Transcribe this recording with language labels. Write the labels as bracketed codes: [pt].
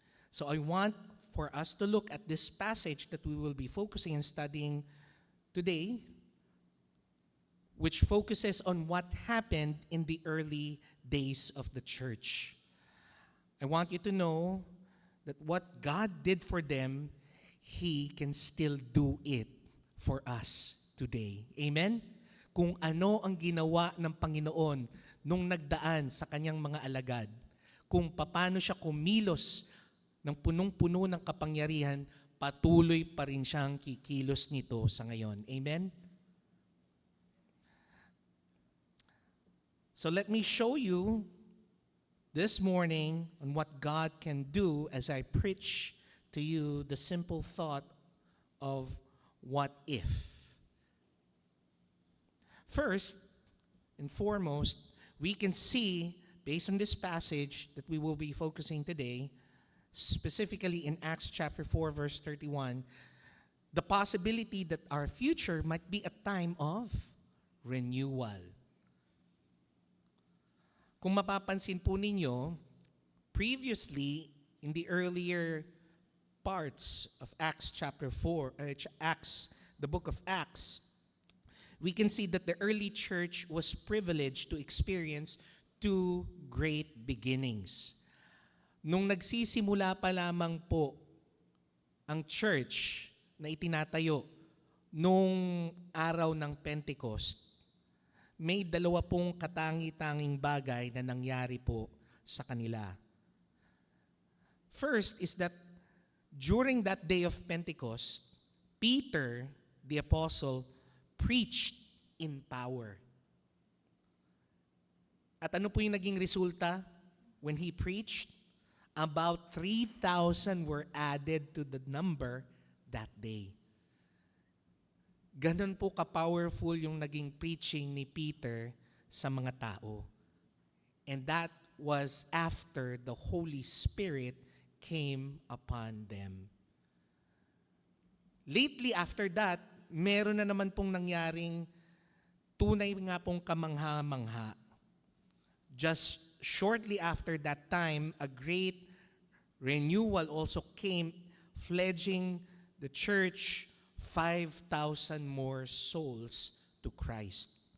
[en] So I want for us to look at this passage that we will be focusing and studying today, which focuses on what happened in the early days of the church. I want you to know that what God did for them, He can still do it for us today. Amen? [tl] Kung ano ang ginawa ng Panginoon nung nagdaan sa kanyang mga alagad, kung paano siya kumilos ng punong-puno ng kapangyarihan, patuloy pa rin siyang kikilos nito sa ngayon. Amen? [en] So let me show you this morning on what God can do as I preach to you the simple thought of what if. First and foremost, we can see, based on this passage that we will be focusing today, specifically in Acts chapter 4, verse 31, the possibility that our future might be a time of renewal. [tl] Kung mapapansin po ninyo, [en] previously, in the earlier parts of Acts chapter 4, the book of Acts, we can see that the early church was privileged to experience two great beginnings. [tl] Nung nagsisimula pa lamang po ang church na itinatayo nung araw ng Pentecost, may dalawa pong katangi-tanging bagay na nangyari po sa kanila. [en] First is that during that day of Pentecost, Peter, the apostle, preached in power. [tl] At ano po yung naging resulta [en] when he preached? About 3,000 were added to the number that day. [tl] Ganon po ka-powerful yung naging preaching ni Peter sa mga tao. [en] And that was after the Holy Spirit came upon them. [tl] Lately after that, meron na naman pong nangyaring tunay nga pong kamangha-mangha. [en] Just shortly after that time, a great renewal also came, pledging the church 5,000 more souls to Christ.